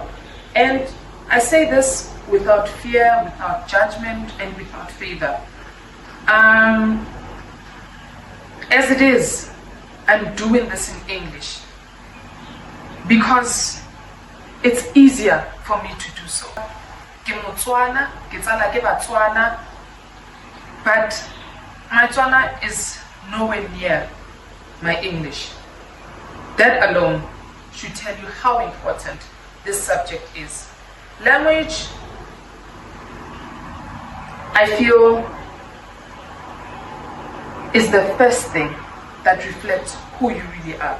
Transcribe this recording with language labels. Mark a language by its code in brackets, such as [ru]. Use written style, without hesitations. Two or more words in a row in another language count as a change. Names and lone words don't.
[en] And I say this without fear, without judgment, and without favor. As it is, I'm doing this in English because it's easier for me to do so. [tn] Ke Motswana, ke tsala ke Batswana, [en] but my Tswana is nowhere near my English. That alone should tell you how important this subject is. Language, I feel, is the first thing that reflects who you really are.